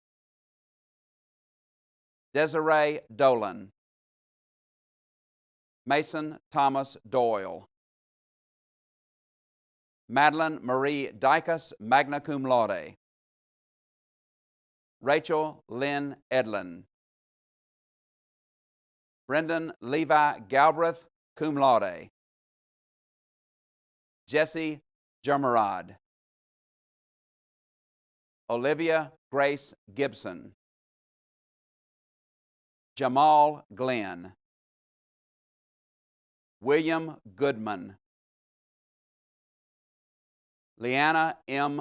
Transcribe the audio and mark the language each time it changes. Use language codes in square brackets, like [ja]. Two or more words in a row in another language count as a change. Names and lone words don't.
[en] Desiree Dolan, Mason Thomas Doyle, Madeline Marie Dykus, [la] magna cum laude, [en] Rachel Lynn Edlin, Brendan Levi Galbraith, [la] cum laude, [en] Jesse Germerod, Olivia Grace Gibson, Jamal Glenn, William Goodman, Leanna M.